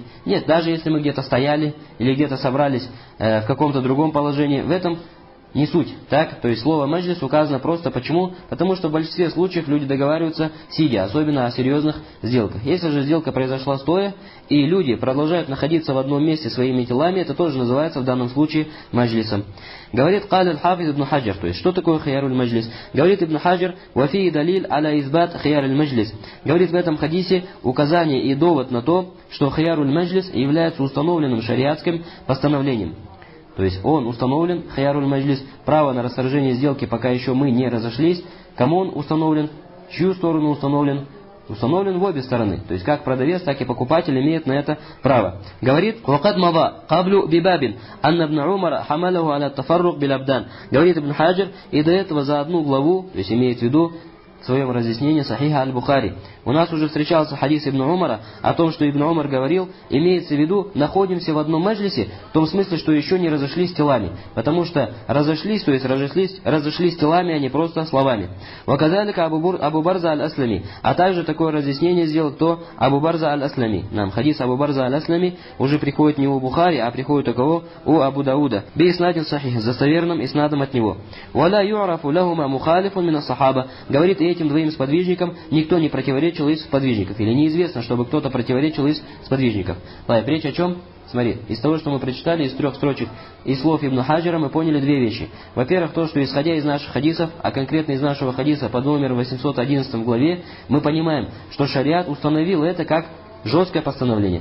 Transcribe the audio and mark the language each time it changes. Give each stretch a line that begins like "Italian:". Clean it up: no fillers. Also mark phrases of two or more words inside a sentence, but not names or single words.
Russian: Нет, даже если мы где-то стояли или где-то собрались в каком-то другом положении, в этом не суть. Так? То есть слово маджлис указано просто почему? Потому что в большинстве случаев люди договариваются сидя, особенно о серьезных сделках. Если же сделка произошла стоя, и люди продолжают находиться в одном месте своими телами, это тоже называется в данном случае маджлисом. Говорит Каля аль-Хафиз ибн Хаджар, то есть что такое
Arabic: خيار المجلس? Говорит Ибн Хаджар, وفيه دليل على إثبات خيار المجلس.
Russian: Говорит в этом хадисе указание и довод на то, что
Arabic: خيار المجلس
Russian: является установленным шариатским постановлением. То есть он установлен,
Arabic: خيار المجلس,
Russian: право на расторжение сделки, пока еще мы не разошлись. Кому он установлен? В чью сторону установлен? Установлен в обе стороны. То есть как продавец, так и покупатель имеет на это право. Говорит,
Arabic: «وقد مضى قبل بباب أن ابن عمر حمله على التفرق بالأبدان».
Russian: Говорит Ибн Хаджар, и до этого за одну главу, то есть имеет в виду, в своем разъяснении Сахиха аль-Бухари. У нас уже встречался хадис Ибн Умара о том, что Ибн Умар говорил, имеется в виду, находимся в одном маджлисе, в том смысле, что еще не разошлись телами. Потому что разошлись, то есть разошлись телами, а не просто словами. Ваказалика Абу Барза аль-Аслами. А также такое разъяснение сделал кто? Абу Барза аль-Аслами. Нам хадис Абу Барза аль-Аслами уже приходит не у Бухари, а приходит у кого? У Абу Дауда.
Arabic: بإسناد صحيح,
Russian: с достоверным иснадом от него.
Arabic: ولا يعرف لهما مخالف من الصحابة.
Russian: Говорит, и этим двоим сподвижникам никто не противоречил из сподвижников. Или неизвестно, чтобы кто-то противоречил из сподвижников. Речь о чем? Смотри, из того, что мы прочитали, из 3 строчек, из слов Ибн Хаджара, мы поняли 2 вещи. Во-первых, то, что исходя из наших хадисов, а конкретно из нашего хадиса под номером 811 главе, мы понимаем, что шариат установил это как жесткое постановление.